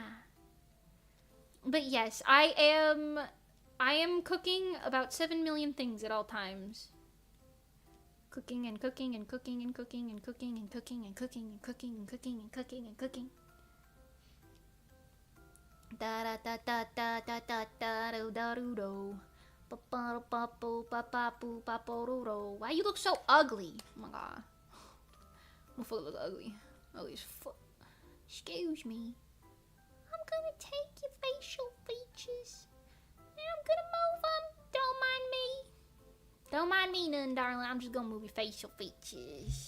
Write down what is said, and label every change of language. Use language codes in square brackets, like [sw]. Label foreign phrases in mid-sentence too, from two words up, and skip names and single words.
[en] But yes, I am cooking about 7 million things at all times. Cooking and cooking and cooking and cooking and cooking and cooking and cooking and cooking and cooking and cooking and cooking. Da da da da da da da da do da do do. Ba ba ba boo ba ba boo ba bo do do. Why you look so ugly? Oh my god. My foot looks ugly. Ugly as fuck. Excuse me. I'm gonna take your facial features and I'm gonna move them. Don't mind me. Don't mind me none, darling. I'm just gonna move your facial features.